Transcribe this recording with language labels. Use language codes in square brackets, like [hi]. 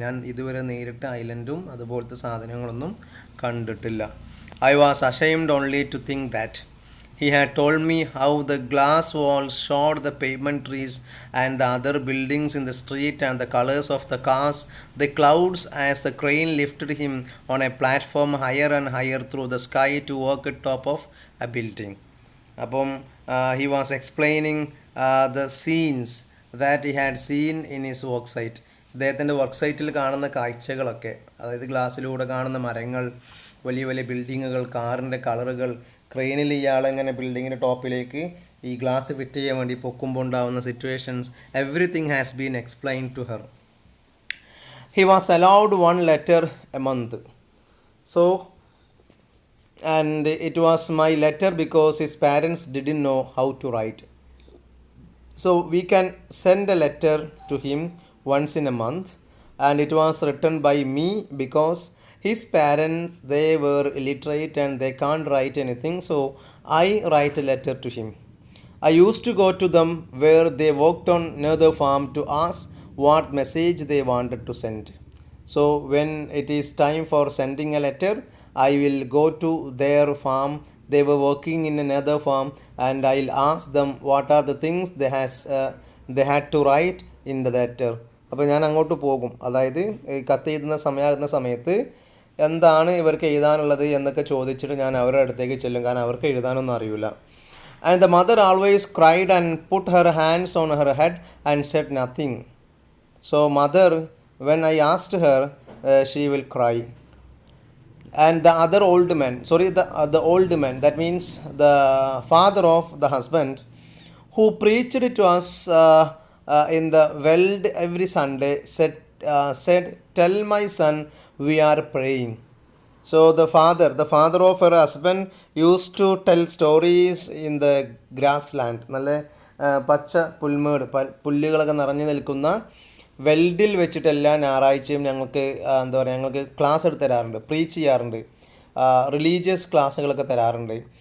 [ml] ഞാൻ ഇതുവരെ നേരിട്ട് ഐലൻഡും അതുപോലത്തെ സാധനങ്ങളൊന്നും കണ്ടിട്ടില്ല. [en] I was ashamed only to think that. He had told me how the glass walls showed the pavement trees and the other buildings in the street and the colors of the cars, the clouds as the crane lifted him on a platform higher and higher through the sky to walk at top of a building. അപ്പം he was explaining the scenes that he had seen in his work site. [ml] അദ്ദേഹത്തിൻ്റെ work സൈറ്റിൽ കാണുന്ന കാഴ്ചകളൊക്കെ, അതായത് ഗ്ലാസ്സിലൂടെ കാണുന്ന മരങ്ങൾ, വലിയ വലിയ ബിൽഡിങ്ങുകൾ, കാറിൻ്റെ കളറുകൾ, ക്രെയിനിൽ ഇയാളെങ്ങനെ ബിൽഡിങ്ങിൻ്റെ ടോപ്പിലേക്ക് ഈ ഗ്ലാസ് ഫിറ്റ് ചെയ്യാൻ വേണ്ടി പൊക്കുമ്പോൾ ഉണ്ടാവുന്ന situations, [en] Everything has been explained to her. He was allowed 1 letter a month. So and it was my letter because his parents didn't know how to write. So we can send a letter to him once in a month, and it was written by me because his parents, they were illiterate and they can't write anything, so I write a letter to him. I used to go to them where they worked on another farm to ask what message they wanted to send. So when it is time for sending a letter, I will go to their farm. They were working in another farm, and I'll ask them what are the things they had to write in the letter. [ml] അപ്പോൾ ഞാൻ അങ്ങോട്ട് പോകും. അതായത് കത്ത് എഴുതുന്ന സമയമാകുന്ന സമയത്ത് എന്താണ് ഇവർക്ക് എഴുതാനുള്ളത് എന്നൊക്കെ ചോദിച്ചിട്ട് ഞാൻ അവരുടെ അടുത്തേക്ക് ചെല്ലും. കാരണം അവർക്ക് എഴുതാനൊന്നും അറിയില്ല. [en] And the mother always cried and put her hands on her head and said nothing. So mother, when I asked her, she will cry. And the other old man, the old man, that means the father of the husband, who preached to us in the veld every Sunday, said, tell my son, we are praying. So the father of her husband used to tell stories in the grassland, [ml] നല്ല പച്ച പുൽമേട്, പുല്ലുകളൊക്കെ നിറഞ്ഞു നിൽക്കുന്ന വെൽഡിൽ വെച്ചിട്ട് എല്ലാ ഞായറാഴ്ചയും ഞങ്ങൾക്ക് ഞങ്ങൾക്ക് class എടുത്ത് തരാറുണ്ട്, പ്രീച്ച് ചെയ്യാറുണ്ട്, റിലീജിയസ് ക്ലാസ്സുകളൊക്കെ തരാറുണ്ട്.